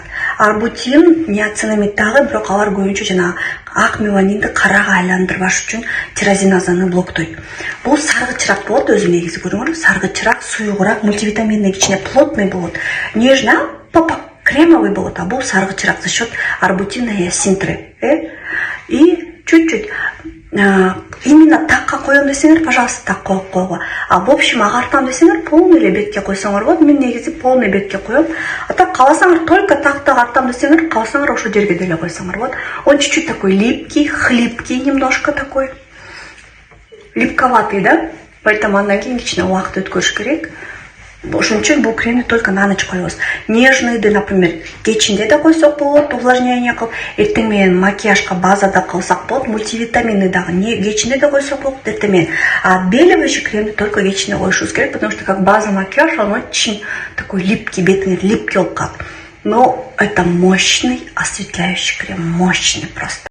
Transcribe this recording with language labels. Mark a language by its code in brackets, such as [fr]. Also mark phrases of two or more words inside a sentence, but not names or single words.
[ky] Арбутин ниацинамид дагы, бирок алар көбүнчө жана ак меланинди карага айландырбаш үчүн тирозиназаны блоктойт. Бул саргычыраак болот, өзү негизи көрүңөр. Саргычыраак, суюгураак, мультивитаминный, кичине плотный болот. [ru] Нежно, кремовый болот, а [ky] бул саргычыраак [ru] за счет арбутина и асинтры. И чуть-чуть именно [ky] такка коем десеңер, пожалуйста, так коюп койгула. [ru] А в общем [ky] агартам десеңер, полный эле бетке койсоңор болот. Мен негизи полный бетке коем. А так кааласаңар только такты агартам десеңер, кааласаңар ошол жерге деле койсоңор болот. [ru] Он чуть-чуть такой липкий, хлипкий немножко такой. Липковатый, да? [ky] Поэтому андан кийин кичине убакыт өткөрүш керек. Ошон үчүн бул кремди [ru] только на ночь [ky] коебуз. Нежныйды, например, кечинде да койсок болот, увлажнение кылып, эртең менен макияжга базада кылсак болот, мультивитаминный дагы кечинде да койсок болот, эртең менен. [ru] А отбеливающий [ky] кремди только кечинде коюшубуз керек, [ru] потому что как база макияж, он очень такой липкий, [ky] бетиңер липкий болуп калат. [ru] Но это мощный осветляющий крем, мощный просто.